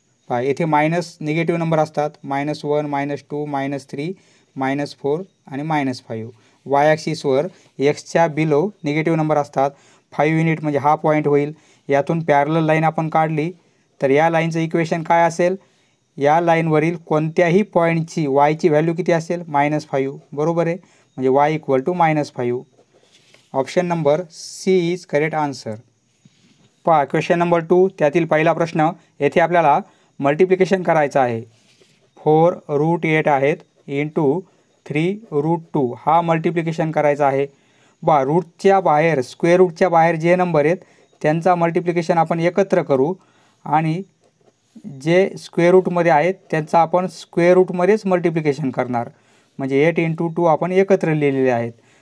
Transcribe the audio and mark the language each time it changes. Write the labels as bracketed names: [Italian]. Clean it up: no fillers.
[Marathi] पहा, येथे minus negative number असतात, -1 -2 -3 -4 आणि -5। वाय ॲक्सिसवर एक्सच्या बिलो निगेटिव्ह नंबर असतात, 5 युनिट म्हणजे हा पॉईंट होईल। यातून पॅरलल लाईन आपण काढली तर या लाईनचं इक्वेशन काय असेल? या लाईनवरील कोणत्याही पॉईंटची वायची व्हॅल्यू किती असेल? -5, बरोबर आहे। म्हणजे y = -5। [English] Option number C is correct answer. [Marathi] पहा, क्वेश्चन नंबर 2, त्यातील पहिला प्रश्न, येथे आपल्याला मल्टिप्लिकेशन करायचं आहे। 4√8 आहेत इंटू 3√2 हा मल्टिप्लिकेशन करायचा आहे। रूटच्या बाहेर, स्क्वेअर रूटच्या बाहेर जे नंबर आहेत त्यांचा मल्टिप्लिकेशन आपण एकत्र करू आणि जे स्क्वेअर रूटमध्ये आहेत त्यांचा आपण स्क्वेअर रूटमध्येच मल्टिप्लिकेशन करणार, म्हणजे 8 × 2 आपण एकत्र लिहिलेले आहेत।